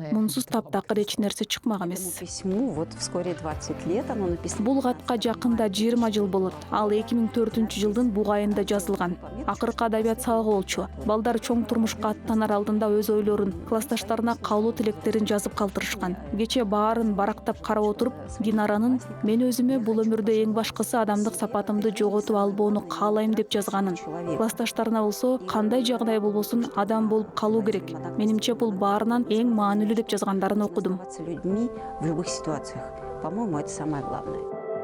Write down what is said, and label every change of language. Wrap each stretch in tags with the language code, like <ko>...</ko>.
<ky>Мунсуз таптакыр эч нерсе чыкмак эмес.</ky> <ru>Письму, вот вскоре 20 лет оно написано.</ru> <ky>Бул катка жакында 20 жыл болот. Ал 2004-жылдын буг айында жазылган. Акыркы адабият сабагы болчу. Балдар чоң турмушка аттанар алдында өз ойлорун, классташтарына каалоо тилектерин жазып калтырышкан. Кече баарын барактап карап отуруп, Динаранын "Мен өзүмө бул өмүрдө эң башкысы адамдык сапатымды жоготуп албоону каалайм" деп жазганын. Классташтарына болсо, кандай жагдай болбосун адам болуп калуу керек. Менимче бул баарынан эң маанилүү деп жазгандарын окудум.</ky> <ru>Людьми в любых ситуациях. По-моему, это самое главное.</ru>